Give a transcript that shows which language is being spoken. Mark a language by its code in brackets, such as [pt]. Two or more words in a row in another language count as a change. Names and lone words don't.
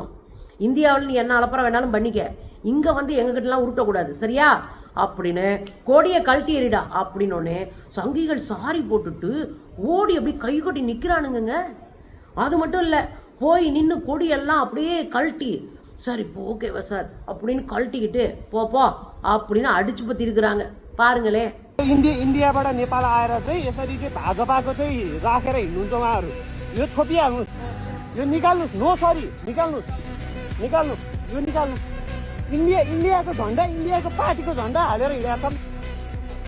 [ta] இந்தியாவில் நீ என்ன அலப்பறம் வேணாலும் பண்ணிக்க, இங்கே வந்து எங்ககிட்டலாம் உருட்டக்கூடாது சரியா அப்படின்னு கொடியை கழட்டி எறிடா அப்படின்னோடனே சங்கிகள் சாரி போட்டுட்டு ஓடி அப்படி கை கொட்டி நிற்கிறானுங்க. அது மட்டும் இல்லை, போய் நின்று கொடியெல்லாம் அப்படியே கழட்டி, சார் இப்போ ஓகேவா சார் அப்படின்னு கழட்டிக்கிட்டு போப்போ அப்படின்னு அடிச்சு பத்தி இருக்கிறாங்க. பாருங்களே. [ne] इन्डियाबाट नेपाल आएर चाहिँ यसरी चाहिँ भाजपाको चाहिँ राखेर हिँड्नुहुन्छ उहाँहरू, यो छोपिहाल्नुहोस्, यो निकाल्नुहोस्, [en] no sorry [ne] निकाल्नुहोस्, यो निकाल्नु। इन्डियाको झन्डा, इन्डियाको पार्टीको झन्डा हालेर हिँडेका छन्।